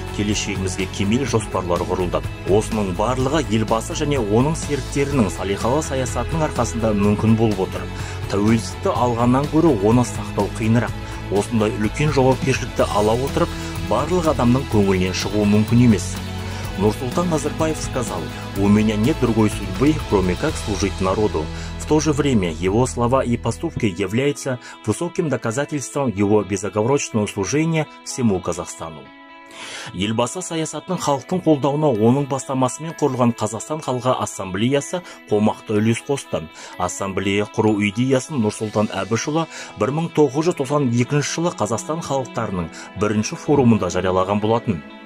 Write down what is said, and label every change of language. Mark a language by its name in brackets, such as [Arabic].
[Kazakh] Келешегімізге кемел жоспарлар құрылды. Осының барлығы елбасы және оның серіктерінің салиқалы саясатының арқасында мүмкін болып отыр. Тәуелсіздікті алғаннан гөрі оны сақтау қиынырақ. Осындай үлкен жауапкершілікті ала отырып, барлық адамның көңілінен шығуы мүмкін емес. [Russian] Нұрсұлтан Назарбаев сказал: «У меня нет другой судьбы, кроме как служить народу». В то же время его слова и поступки являются высоким доказательством его безоговорочного служения всему Казахстану. [Kazakh] Елбасы саясатының халықтың қолдауына оның бастамасымен құрылған Қазақстан халқы ассамблеясы қомақты үлес қосты. Ассамблея құру идеясын Нұрсұлтан Әбішұлы 1992 жылы Қазақстан халықтарының бірінші форумында жариялаған болатын.